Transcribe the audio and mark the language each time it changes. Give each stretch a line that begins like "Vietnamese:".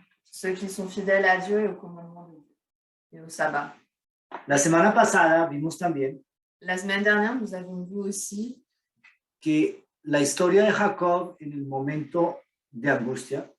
French: ceux qui sont fidèles à Dieu et au commandement de Dieu et au sabbat.
Spanish: La semana pasada vimos también
French: la semaine dernière, nous avons vu aussi
Spanish: que la historia de Jacob en el momento de angustia,